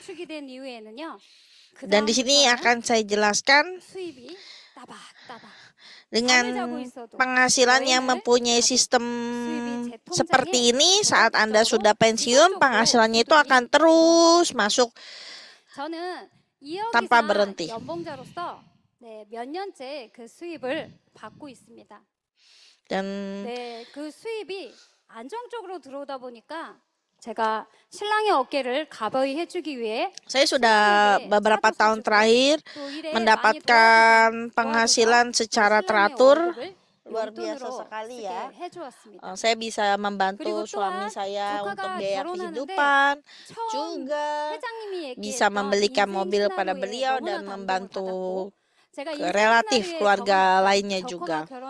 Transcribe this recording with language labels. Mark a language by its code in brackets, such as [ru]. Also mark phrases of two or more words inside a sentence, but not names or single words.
[id] Dan di sini akan saya jelaskan dengan penghasilan yang mempunyai sistem seperti ini. Saat Anda sudah pensiun, penghasilannya itu akan terus masuk tanpa berhenti. [ko] 몇 년째 그 수입을 받고 있습니다. [id] Dan [ko] 네, 그 수입이 안정적으로 들어오다 보니까 제가 신랑의 어깨를 가벼이 해주기 위해 [id] saya sudah beberapa tahun terakhir mendapatkan penghasilan secara teratur. Luar biasa sekali ya. Saya bisa membantu suami saya untuk biaya kehidupan, juga bisa membelikan mobil pada beliau dan membantu relatif keluarga lainnya juga.